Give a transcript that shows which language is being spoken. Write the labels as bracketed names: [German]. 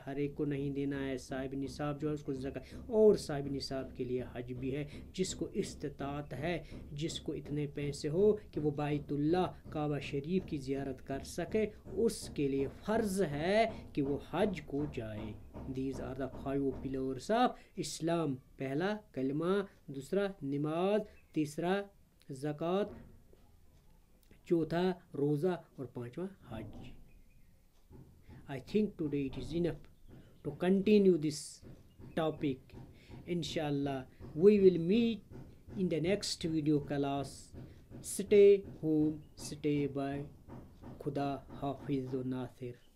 [Urdu] ہر ایک کو نہیں دینا ہے، صاحب نصاب جو ہے اس کو زکوٰۃ، اور صاحب نصاب کے لیے حج بھی ہے. جس کو استطاعت ہے، جس کو اتنے پیسے ہو کہ وہ بیت اللہ کعبہ شریف کی زیارت کر سکے، اس کے لیے فرض ہے کہ وہ حج کو جائے. [English] These are the 5 pillars of Islam. [Urdu] پہلا کلمہ، دوسرا نماز، تیسرا زکوٰۃ، چوتھا روزہ، اور پانچواں حج. [English] I think today it is enough to continue this topic. Inshallah, we will meet in the next video class. Stay home, stay by. Khuda Hafiz Nasir.